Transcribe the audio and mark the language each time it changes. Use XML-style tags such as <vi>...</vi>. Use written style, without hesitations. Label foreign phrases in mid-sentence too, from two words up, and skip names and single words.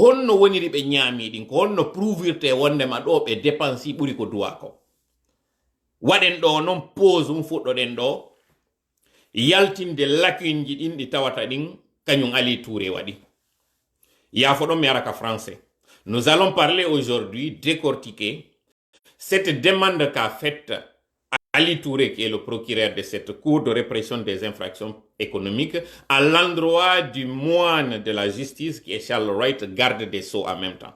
<ff>honno woniri ɓe ñaami ɗin ko honno prouvirte wondema ɗo ɓe dépensi ɓuri ko duwa ko waɗen ɗo noon pose fuɗɗoɗen ɗo yaltinde lacune ji ɗin ɗi tawata ɗin kañum Ali Touré waɗi yafo ɗon mi ara ka</ff> <fr>français nous allons parler aujourd'hui décortiquer cette demande qu'a faite Ali Touré, qui est le procureur de cette cour de répression des infractions économiques, à l'endroit du moine de la justice, qui est Charles Wright, garde des Sceaux en même temps.</fr>